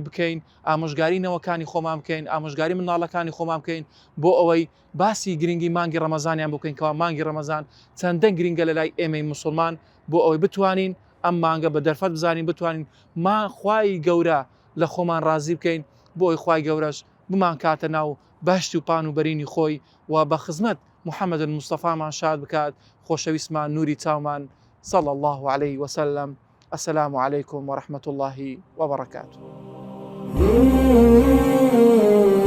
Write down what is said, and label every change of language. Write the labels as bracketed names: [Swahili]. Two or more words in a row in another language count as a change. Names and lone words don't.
[Central Kurdish] بکەین، ئامۆژگاری نەوەکانی خۆمان بکەین، ئامۆژگاری مناڵەکانی خۆمان بکەین، بۆ ئەوەی باسی گرنگی مانگی ڕەمەزانیان بکەین کەوا مانگی ڕەمەزان چەندە گرنگە لە لای ئێمەی مسلمان، بۆ ئەوەی بتوانین ئەم مانگە بە دەرفەت بزانین، بتوانین خوای گەورە لە خۆمان ڕازی بکەین، بۆ ئەوی خوای گەورەش بمان کاتە ناو بەهشت و پان و بەرینی خۆی و بە خزمەت محەممەد مستەفامان شاد بکات. خۆشەویستمان نوری چاومان [Arabic] صلى الله عليه وسلم. السلام عليكم ورحمة الله وبركاته.